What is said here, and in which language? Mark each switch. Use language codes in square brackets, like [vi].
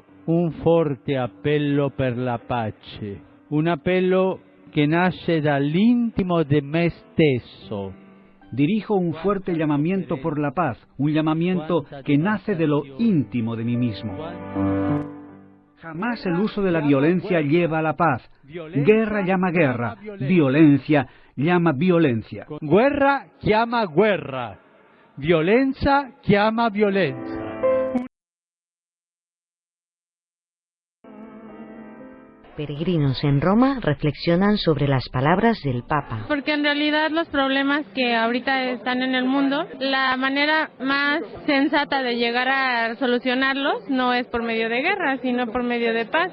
[it] un forte appello per la pace, un appello che nasce dall'intimo di me stesso. [es] Dirijo un fuerte llamamiento por la paz, un llamamiento que nace de lo íntimo de mí mismo. Jamás el uso de la violencia lleva a la paz. Guerra llama guerra, violencia llama violencia. [it] Guerra chiama guerra, violenza chiama violenza. [es] Peregrinos en Roma reflexionan sobre las palabras del Papa. Porque en realidad los problemas que ahorita están en el mundo, la manera más sensata de llegar a solucionarlos no es por medio de guerra, sino por medio de paz.